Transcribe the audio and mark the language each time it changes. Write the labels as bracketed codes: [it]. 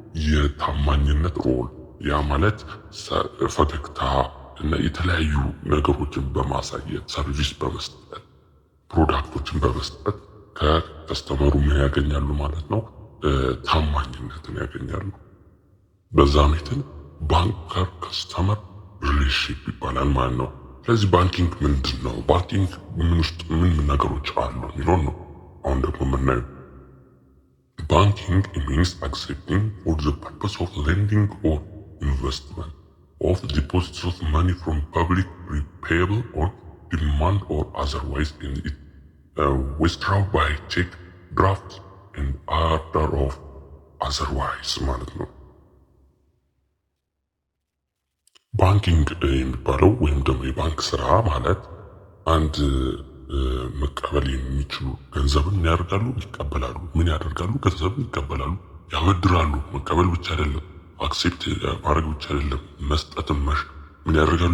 [am] የታማኝነት ሮል። ያ ማለት ፈገግታ እና የተለያዩ ነገሮችን በማሳየት ሰርቪስ በመስጠት ፕሮዳክቶችን በመስጠት ከከስተመሩ ምን ያገኛሉ ማለት ነው? ታማኝነትን ያገኛሉ። በዛ ሜትን ባንከር ከስተመር ሪሌሽንሺፕ ይባላል ማለት ነው። ስለዚህ ባንኪንግ ምንድን ነው? ባንኪንግ ምን ውስጥ ምን ነገሮች አሉ የሚለውን ነው አሁን ደግሞ የምናየው። [en] ባንኪንግ means accepting for the purpose of lending or investment of deposits of money from public repayable on demand or otherwise in it withdraw by check, draft and order of otherwise [am] ማለት ነው። ባንኪንግ የሚባለው ወይም ደግሞ የባንክ ስራ ማለት አንድ መቀበል የሚችሉ ገንዘብን ያደርጋሉ፣ ይቀበላሉ። ምን ያደርጋሉ? ገንዘብን ይቀበላሉ፣ ያበድራሉ። መቀበል ብቻ አይደለም፣ አክሴፕት ማድረግ ብቻ አይደለም፣ መስጠትም ምን ያደርጋሉ?